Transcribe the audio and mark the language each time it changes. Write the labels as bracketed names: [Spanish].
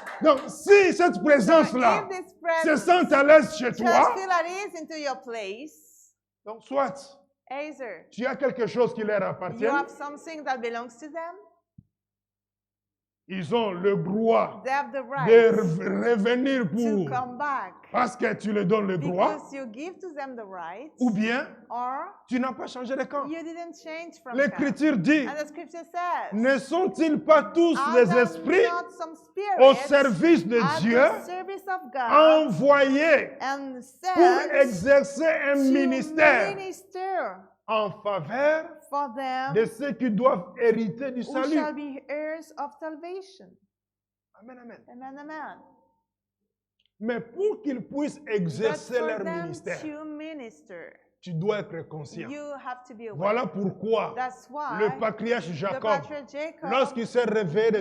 [French] Donc, si cette présence-là [English] If this [French] se [English] presence [French] sent à l'aise chez [English] just [French] toi, [English] feel at ease into your place, [French] donc soit [English] either [French] tu as quelque chose qui leur appartient, [English] you have something that belongs to them, [French] ils ont le droit [English] they have the [French] de [English] right [French] revenir [English] to [French] pour, [English] come back [French] parce que tu leur donnes le droit, [English] because you give to them the right, [French] ou bien [English] or [French] tu n'as pas changé de camp. [English] you didn't change from camp. [French] L'Écriture dit, [English] And the scripture says, [French] ne sont-ils pas tous [English] are [French] les [English] there [French] esprits [English] not some [French] au [English] spirits [French] service de [English] at [French] Dieu [English] the service of God [French] envoyés [English] and [French] pour [English] sent [French] exercer un [English] to [French] ministère [English] minister [French] en faveur [English] for them [French] de ceux qui doivent hériter du [English] who [French] salut. [English] shall be heirs of salvation. Amen, amen. Amen, amen. [French] Mais pour qu'ils puissent [English] But [French] exercer [English] for [French] leur [English] them [French] ministère, [English] to minister, [French] tu dois être conscient. [English] you have to be aware. [French] Voilà pourquoi [English] That's why [French] le patriarche [English] the [French] Jacob, [English] patriarch Jacob, [French] lorsqu'il s'est réveillé de